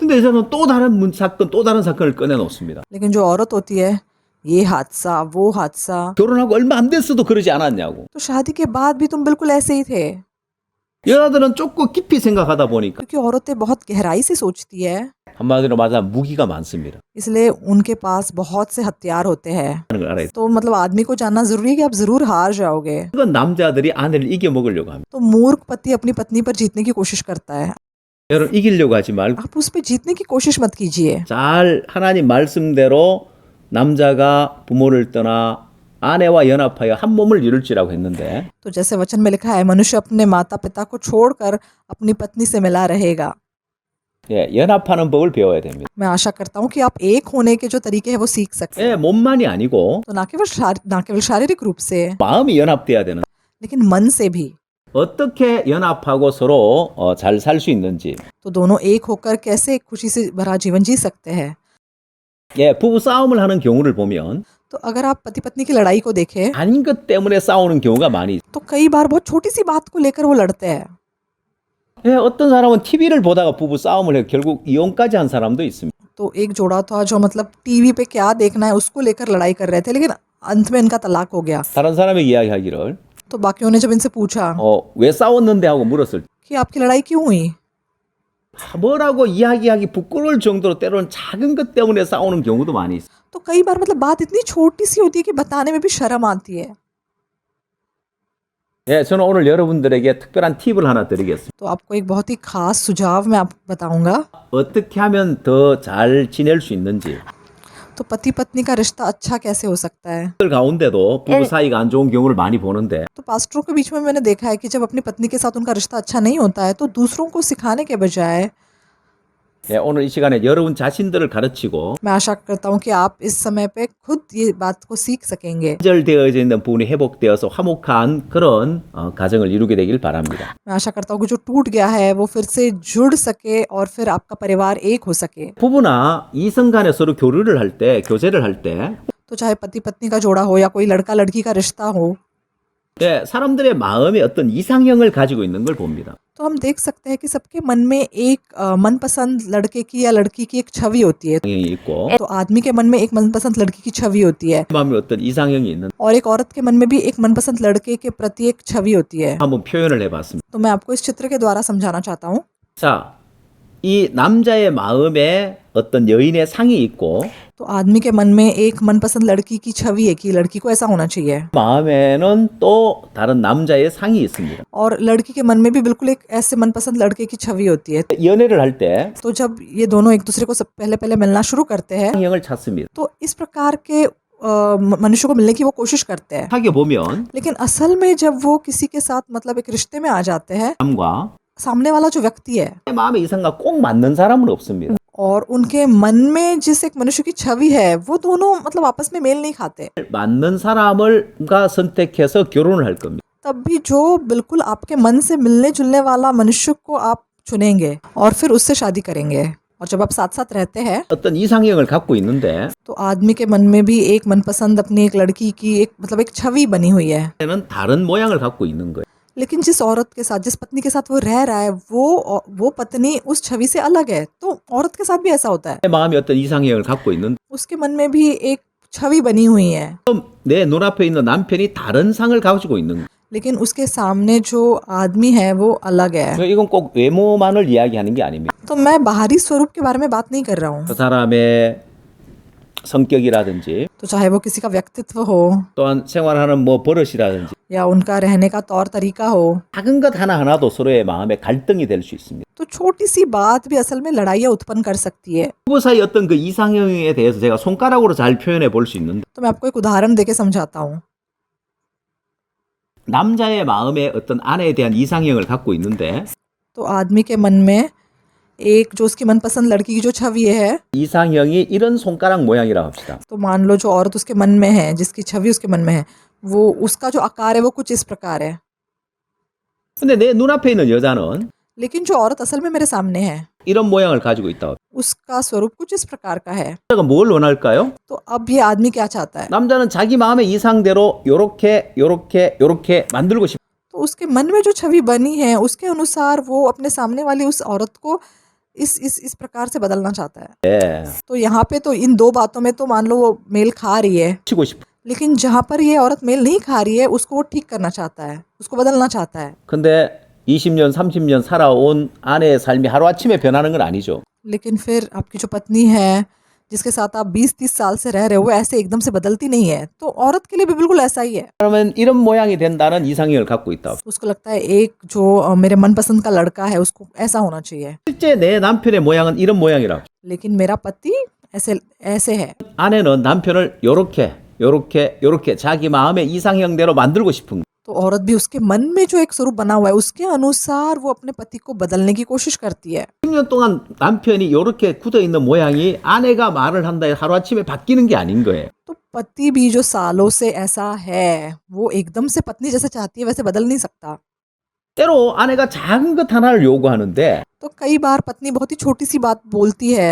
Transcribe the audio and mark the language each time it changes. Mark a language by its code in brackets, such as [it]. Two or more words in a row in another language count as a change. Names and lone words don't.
[ko] 근데 여자는 또 다른 사건, 또 다른 사건을 꺼내놓습니다. [hi] लेकिन जो औरत होती है ये हादसा वो हादसा, [ko] 결혼하고 얼마 안 됐어도 그러지 않았냐고. [hi] तो शादी के बाद भी तुम बिल्कुल ऐसे ही थे। [ko] 여자들은 조금 깊이 생각하다 보니까 [hi] क्योंकि औरतें बहुत गहराई से सोचती है, [ko] 한마디로 말하면 무기가 많습니다. [hi] इसलिए उनके पास बहुत से हथियार होते हैं। [ko] 하는 걸 알아야 돼. [hi] तो मतलब आदमी को जानना जरूरी है कि आप जरूर हार जाओगे। [ko] 그건 남자들이 아내를 이겨 먹으려고 합니다. [hi] तो मूर्ख पति अपनी पत्नी पर जीतने की कोशिश करता है। [ko] 여러분 이기려고 하지 말고 [hi] आप उस पर जीतने की कोशिश मत कीजिए। [ko] 잘 하나님 말씀대로 남자가 부모를 떠나 아내와 연합하여 한 몸을 이룰지라고 했는데 [hi] तो जैसे वचन में लिखा है, मनुष्य अपने माता पिता को छोड़कर अपनी पत्नी से मिला रहेगा। [ko] 예, 연합하는 법을 배워야 됩니다. [hi] मैं आशा करता हूँ कि आप एक होने के जो तरीके हैं वो सीख सकते हैं। [ko] 예, 몸만이 아니고 [hi] तो ना केवल शारीरिक रूप से, [ko] 마음이 연합돼야 되는. [hi] लेकिन मन से भी। [ko] 어떻게 연합하고 서로 잘 살 수 있는지. [hi] तो दोनों एक होकर कैसे एक खुशी से भरा जीवन जी सकते हैं। [ko] 예, 부부 싸움을 하는 경우를 보면 [hi] तो अगर आप पति पत्नी की लड़ाई को देखें [ko] 아닌 것 때문에 싸우는 경우가 많이 있어요. [hi] तो कई बार बहुत छोटी सी बात को लेकर वो लड़ते हैं। [ko] 예, 어떤 사람은 TV를 보다가 부부 싸움을 해서 결국 이혼까지 한 사람도 있습니다. [hi] तो एक जोड़ा था जो मतलब टीवी पे क्या देखना है उसको लेकर लड़ाई कर रहे थे, लेकिन अंत में इनका तलाक हो गया। [ko] 다른 사람의 이야기하기를 [hi] तो बाकियों ने जब इनसे पूछा [ko] 왜 싸웠는데 하고 물었을 때 [hi] कि आपकी लड़ाई क्यों हुई, [ko] 뭐라고 이야기하기 부끄러울 정도로 때로는 작은 것 때문에 싸우는 경우도 많이 있어요. [hi] तो कई बार मतलब बात इतनी छोटी सी होती है कि बताने में भी शर्म आती है। [ko] 예, 저는 오늘 여러분들에게 특별한 팁을 하나 드리겠습니다. [hi] तो आपको एक बहुत ही खास सुझाव मैं आपको बताऊंगा। [ko] 어떻게 하면 더 잘 지낼 수 있는지. [hi] तो पति पत्नी का रिश्ता अच्छा कैसे हो सकता है। [ko] 들 가운데도 부부 사이가 안 좋은 경우를 많이 보는데 [hi] तो पास्टरों के बीच में मैंने देखा है कि जब अपनी पत्नी के साथ उनका रिश्ता अच्छा नहीं होता है तो दूसरों को सिखाने के बजाय [ko] 예, 오늘 이 시간에 여러분 자신들을 가르치고 [hi] मैं आशा करता हूँ कि आप इस समय पे खुद ये बात को सीख सकेंगे। [ko] 절되어져 있는 부분이 회복되어서 화목한 그런 가정을 이루게 되길 바랍니다. [hi] मैं आशा करता हूँ कि जो टूट गया है वो फिर से जुड़ सके और फिर आपका परिवार एक हो सके। [ko] 부부나 이성 간에 서로 교류를 할 때, 교제를 할 때 [hi] तो चाहे पति पत्नी का जोड़ा हो या कोई लड़का लड़की का रिश्ता हो, [ko] 예, 사람들의 마음에 어떤 이상형을 가지고 있는 걸 봅니다. [hi] तो हम देख सकते हैं कि सबके मन में एक मनपसंद लड़के की या लड़की की एक छवि होती है। [ko] 이상형이 있고 [hi] तो आदमी के मन में एक मनपसंद लड़की की छवि होती है [ko] 마음에 어떤 이상형이 있는 [hi] और एक औरत के मन में भी एक मनपसंद लड़के के प्रति एक छवि होती है। [ko] 한번 표현을 해봤습니다. [hi] तो मैं आपको इस चित्र के द्वारा समझाना चाहता हूँ। [ko] 자, 이 남자의 마음에 어떤 여인의 상이 있고 [hi] तो आदमी के मन में एक मनपसंद लड़की की छवि है कि लड़की को ऐसा होना चाहिए, [ko] 마음에는 또 다른 남자의 상이 있습니다. [hi] और लड़की के मन में भी बिल्कुल एक ऐसे मनपसंद लड़के की छवि होती है। [ko] 연애를 할 때 [hi] तो जब ये दोनों एक दूसरे को सब पहले पहले मिलना शुरू करते हैं [ko] 이상형을 찾습니다. [hi] तो इस प्रकार के मनुष्य को मिलने की वो कोशिश करते हैं। [ko] 사귀어 보면 [hi] लेकिन असल में जब वो किसी के साथ मतलब एक रिश्ते में आ जाते हैं, [ko] 사람과 [hi] सामने वाला जो व्यक्ति है [ko] 마음의 이상과 꼭 맞는 사람은 없습니다. [hi] और उनके मन में जिस एक मनुष्य की छवि है वो दोनों मतलब आपस में मेल नहीं खाते। [ko] 맞는 사람을가 선택해서 결혼을 할 겁니다. [hi] तब भी जो बिल्कुल आपके मन से मिलने जुलने वाला मनुष्य को आप चुनेंगे और फिर उससे शादी करेंगे। और जब आप साथ साथ रहते हैं [ko] 어떤 이상형을 갖고 있는데 [hi] तो आदमी के मन में भी एक मनपसंद अपनी एक लड़की की एक मतलब एक छवि बनी हुई है, [ko] 는 다른 모양을 갖고 있는 거예요. [hi] लेकिन जिस औरत के साथ जिस पत्नी के साथ वो रह रहा है वो पत्नी उस छवि से अलग है। तो औरत के साथ भी ऐसा होता है, [ko] 내 마음에 어떤 이상형을 갖고 있는데 [hi] उसके मन में भी एक छवि बनी हुई है, [ko] 내 눈앞에 있는 남편이 다른 상을 가지고 있는 거예요. [hi] लेकिन उसके सामने जो आदमी है वो अलग है। [ko] 이건 꼭 외모만을 이야기하는 게 아닙니다. [hi] तो मैं बाहरी स्वरूप के बारे में बात नहीं कर रहा हूँ। [ko] 그 사람의 성격이라든지 [hi] तो चाहे वो किसी का व्यक्तित्व हो [ko] 또한 생활하는 뭐 버릇이라든지 [hi] या उनका रहने का तौर तरीका हो, [ko] 작은 것 하나하나도 서로의 마음에 갈등이 될 수 있습니다. [hi] तो छोटी सी बात भी असल में लड़ाइयाँ उत्पन्न कर सकती है। [ko] 부부 사이 어떤 그 이상형에 대해서 제가 손가락으로 잘 표현해 볼 수 있는데 [hi] तो मैं आपको एक उदाहरण देके समझाता हूँ। [ko] 남자의 마음에 어떤 아내에 대한 이상형을 갖고 있는데 [hi] तो आदमी के मन में एक जो उसकी मनपसंद लड़की की जो छवि है, [ko] 이상형이 이런 손가락 모양이라 합시다. [hi] तो मान लो जो औरत उसके मन में है, जिसकी छवि उसके मन में है, वो उसका जो आकार है वो कुछ इस प्रकार है। [ko] 근데 내 눈앞에 있는 여자는 [hi] लेकिन जो औरत असल में मेरे सामने है [ko] 이런 모양을 가지고 있다. [hi] उसका स्वरूप कुछ इस प्रकार का है। [ko] 여자가 뭘 원할까요? [hi] तो अब ये आदमी क्या चाहता है? [ko] 남자는 자기 마음의 이상대로 요렇게 만들고 싶어. [hi] तो उसके मन में जो छवि बनी है उसके अनुसार वो अपने सामने वाली उस औरत को इस प्रकार से बदलना चाहता है। तो यहाँ पे तो इन दो बातों में तो मान लो वो मेल खा रही है, [ko] 치고 싶어. [hi] लेकिन जहाँ पर ये औरत मेल नहीं खा रही है उसको वो ठीक करना चाहता है, उसको बदलना चाहता है। [ko] 근데 20년, 30년 살아온 아내의 삶이 하루아침에 변하는 건 아니죠. [hi] लेकिन फिर आपकी जो पत्नी है जिसके साथ आप 20-30 साल से रह रहे हो वो ऐसे एकदम से बदलती नहीं है, तो औरत के लिए भी बिल्कुल ऐसा ही है। [ko] 그러면 이런 모양이 된다는 이상형을 갖고 있다. [hi] उसको लगता है एक जो मेरे मनपसंद का लड़का है उसको ऐसा होना चाहिए, [ko] 실제 내 남편의 모양은 이런 모양이라고. [hi] लेकिन मेरा पति ऐसे ऐसे है। [ko] 아내는 남편을 요렇게 자기 마음의 이상형대로 만들고 싶은 [hi] तो औरत भी उसके मन में जो एक स्वरूप बना हुआ है उसके अनुसार वो अपने पति को बदलने की कोशिश करती है। [ko] 10년 동안 남편이 요렇게 굳어있는 모양이 아내가 말을 한다 해서 하루아침에 바뀌는 게 아닌 거예요. [hi] तो पति भी जो सालों से ऐसा है वो एकदम से पत्नी जैसे चाहती है वैसे बदल नहीं सकता। [ko] 때로 아내가 작은 것 하나를 요구하는데 [hi] तो कई बार पत्नी बहुत ही छोटी सी बात बोलती है